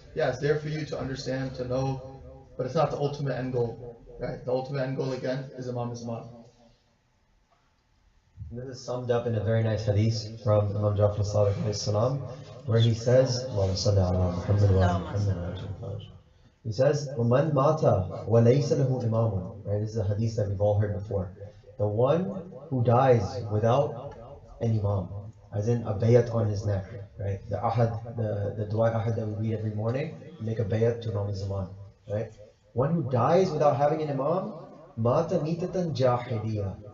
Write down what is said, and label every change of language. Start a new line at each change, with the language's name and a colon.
English: yeah, it's there for you to understand, to know, but it's not the ultimate end goal, right? The ultimate end goal again is Imam Zaman. This is summed up in a very nice hadith from Imam Jafar Sadiq alayhi salam, where he says,
Arabic: "Allahumma salli ala Muhammad wa ala Muhammad wa ala Muhammad." He says, وَمَنْ مَاتَ وَلَيْسَ لَهُ إِمَامٌ.
English: Right, this is a hadith that we've all heard before. The one who dies without an imam, as in a bayat on his neck, right? The ahad, the dua ahad that we read every morning, we make a bayat to Imam Zaman, right? One who dies without having an imam,
Arabic: مَاتَ مِيتَةً جَاهِلِيَّةً.